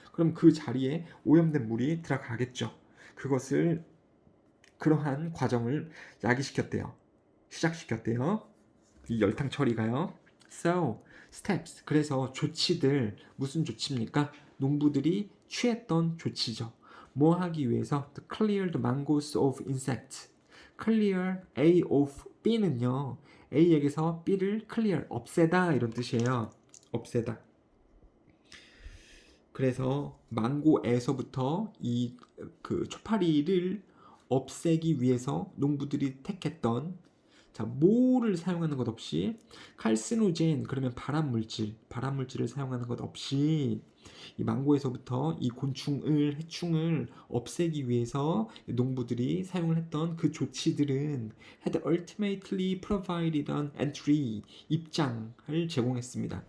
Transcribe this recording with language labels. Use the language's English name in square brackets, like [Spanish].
[Korean] 그럼 그 자리에 오염된 물이 들어가겠죠. 그것을 그러한 과정을 야기시켰대요. 시작시켰대요. 이 열탕 처리가요. [English] So, steps. [Korean] 그래서 조치들 무슨 조치입니까? 농부들이 취했던 조치죠. 뭐 하기 위해서? [English] To clear the mangoes of insects. clear A of B는요. [Korean] A에게서 B를 clear, 없애다 이런 뜻이에요. 없애다. 그래서 망고에서부터 이 그 초파리를 없애기 위해서 농부들이 택했던 자, 뭐를 사용하는 것 없이 칼시노젠 그러면 발암물질을 사용하는 것 없이 이 망고에서부터 이 곤충을 해충을 없애기 위해서 농부들이 사용을 했던 그 조치들은 [English] had ultimately provided an entry [Korean] 입장을 제공했습니다.